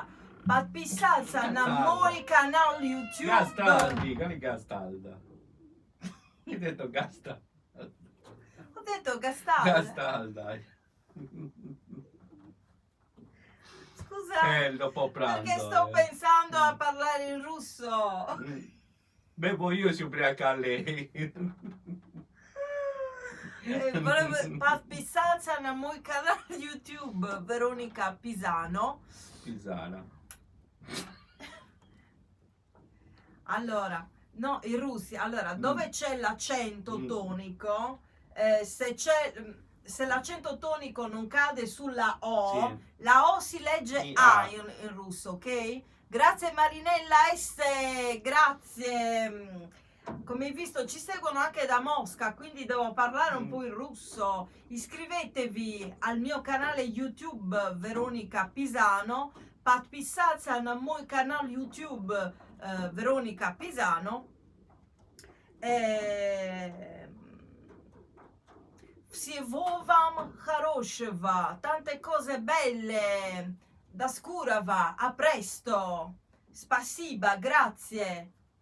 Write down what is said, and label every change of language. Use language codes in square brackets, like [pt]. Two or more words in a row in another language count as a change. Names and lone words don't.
[ru] Подписаться на мой канал YouTube. [it] Gastaldi, quale Gastalda? Hai detto Gastalda? Ho detto Gastalda. Gastalda. Scusa, Dopo pranzo. perché sto pensando a parlare in russo. Bevo io, si ubriaca lei. [ru] Подписаться на мой канал YouTube Veronica Pisano. [it] Pisana. Allora, no, in Russia, allora, dove c'è l'accento tonico, se l'accento tonico non cade sulla O, Sì. la O si legge Sì, A A. in russo, ok? Grazie Marinella S, grazie. Come hai visto ci seguono anche da Mosca, quindi devo parlare un po' in russo. Iscrivetevi al mio canale YouTube Veronica Pisano, [ru] подписаться на мой канал YouTube Veronica Pisano. Всего вам хорошего, [it] tante cose belle, da Scurava, a presto, spasiba, grazie.